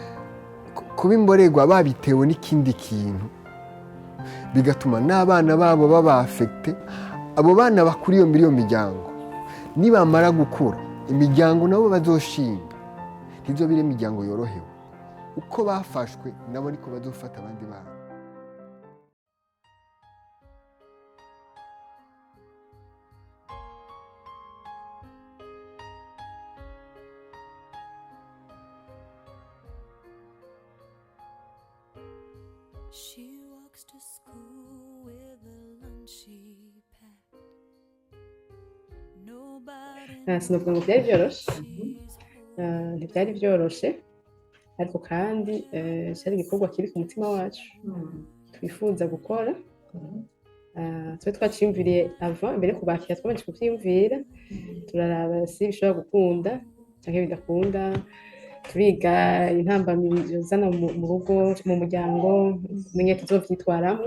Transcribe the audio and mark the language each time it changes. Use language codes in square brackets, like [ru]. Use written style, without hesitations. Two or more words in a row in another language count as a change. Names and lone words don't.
[rn] Kuba imborerwa babitewe n'ikindi kintu. bigatuma n'abana babo baba afekite. Abo bana bakuriye muri iyo miryango nibamara gukura imiryango nabo bazoshinga ntizobire imiryango yorohewe, uko bafashwe nabo niko bazofata abandi bana. [en] She walks to school with a lunch she packed. Nobody [rw] sinavuga ngo byari byoroshe, ntibyari byoroshe, ariko kandi cyari igikorwa kiri ku mutima wacu twifuza gukora. [rn] Twe twaciyumviriye ava mbere kubakira, twabanje kubyiyumvira turaraba si bishobora gukunda cyangwa bidakunda, turiga intambamyi zana mu rugo mu muryango menye tuzovyitwaramo.